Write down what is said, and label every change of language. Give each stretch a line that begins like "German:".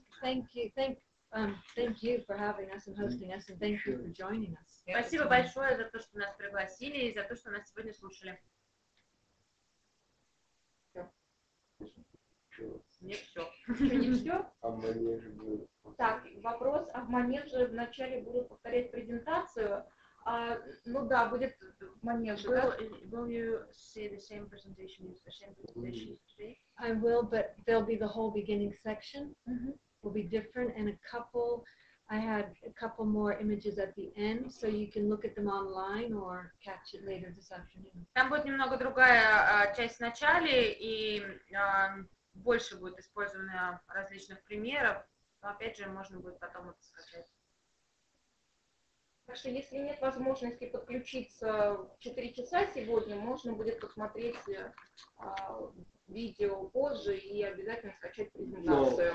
English: Thank you for having us and hosting us, and thank you for joining us.
Russian: Спасибо большое за то, что нас пригласили и за то, что нас сегодня слушали. Не все. Еще не все? А в манеже будет. Так, вопрос. А в манеже вначале будут повторять презентацию. Ну да, будет в манеже.
English: Will you see the same presentation, use the same presentation today? I will, but there'll be the whole beginning section. Will be different, and I had a couple more images at the end, so you can look at them online or catch it later this afternoon.
Russian: Там будет немного другая часть в начале, и больше будет использовано различных примеров, но опять же можно будет потом это скачать. Так что если нет возможности подключиться в 4 часа сегодня, можно будет посмотреть видео позже и обязательно скачать презентацию.